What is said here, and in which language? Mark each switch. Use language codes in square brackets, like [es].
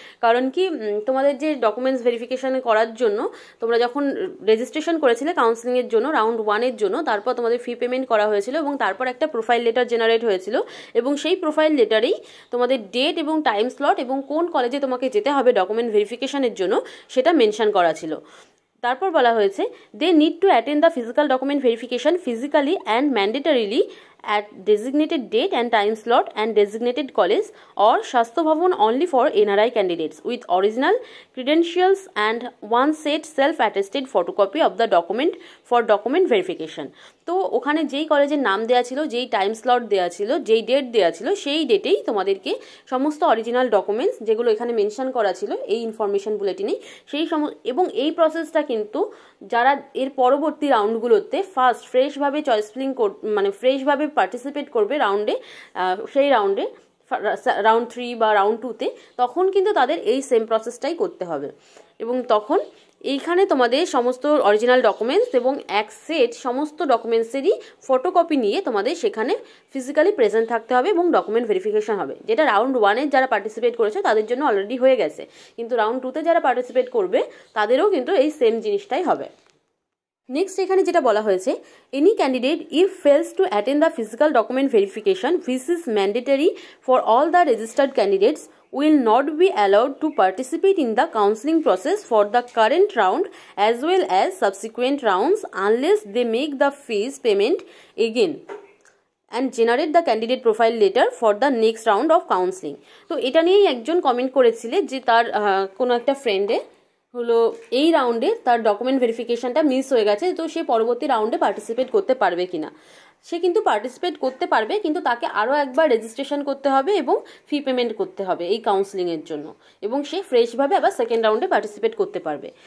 [bn] কারণ কি তোমাদের যে ডকুমেন্টস ভেরিফিকেশন করার জন্য তোমরা যখন রেজিস্ট্রেশন করেছিলে কাউন্সিলিংয়ের জন্য রাউন্ড 1-এর জন্য, তারপর তোমাদের ফি পেমেন্ট করা হয়েছিল এবং তারপর একটা প্রোফাইল লেটার জেনারেট হয়েছিল এবং সেই প্রোফাইল লেটারেই তোমাদের ডেট এবং টাইম স্লট এবং কোন কলেজে তোমাকে যেতে হবে ডকুমেন্ট ভেরিফিকেশনের জন্য সেটা মেনশন করা ছিল। [en] তারপর বলা হয়েছে they need to attend the physical document verification physically and mandatorily at designated date and time slot and designated college or Shastha Bhavan only for NRI candidates with original credentials and one set self-attested photocopy of the document for document verification. [bn] তো ওখানে যেই কলেজের নাম দেওয়া ছিল, যেই time slot দেওয়া ছিল, যেই ডেট দেওয়া ছিল, সেই ডেটেই তোমাদেরকে সমস্ত অরিজিনাল ডকুমেন্টস যেগুলো এখানে মেনশন করা ছিল এই ইনফরমেশন বুলেটিনে সেই এবং এই প্রসেসটা কিন্তু যারা এর পরবর্তী রাউন্ডগুলোতে ফার্স্ট ফ্রেশভাবে চয়েস ফিলিং মানে ফ্রেশভাবে পার্টিসিপেট করবে রাউন্ডে, সেই রাউন্ডে রাউন্ড 3 বা রাউন্ড 2-তে, তখন কিন্তু তাদের এই সেম প্রসেসটাই করতে হবে। এবং তখন এইখানে তোমাদের সমস্ত অরিজিনাল ডকুমেন্টস এবং এক সেট সমস্ত ডকুমেন্টসেরই ফটোকপি নিয়ে তোমাদের সেখানে ফিজিক্যালি প্রেজেন্ট থাকতে হবে এবং ডকুমেন্ট ভেরিফিকেশন হবে, যেটা রাউন্ড 1-এর যারা পার্টিসিপেট করেছে তাদের জন্য অলরেডি হয়ে গেছে, কিন্তু রাউন্ড 2-তে যারা পার্টিসিপেট করবে তাদেরও কিন্তু এই সেম জিনিসটাই হবে। নেক্সট এখানে যেটা বলা হয়েছে [en] Any candidate if fails to attend the physical document verification which is mandatory for all the registered candidates will not be allowed to participate in the counseling process for the current round as well as subsequent rounds unless they make the fees payment again and generate the candidate profile letter for the next round of counseling. [bn] তো এটা নিয়েই একজন comment করেছিলে যে তার কোনো একটা ফ্রেন্ডে হলো এই রাউন্ডে তার ডকুমেন্ট ভেরিফিকেশনটা মিস হয়ে গেছে, তো সে পরবর্তী রাউন্ডে পার্টিসিপেট করতে পারবে কিনা। সে কিন্তু পার্টিসিপেট করতে পারবে, কিন্তু তাকে আরও একবার রেজিস্ট্রেশন করতে হবে এবং ফি পেমেন্ট করতে হবে এই কাউন্সিলিংয়ের জন্য, এবং সে ফ্রেশভাবে আবার সেকেন্ড রাউন্ডে পার্টিসিপেট করতে পারবে।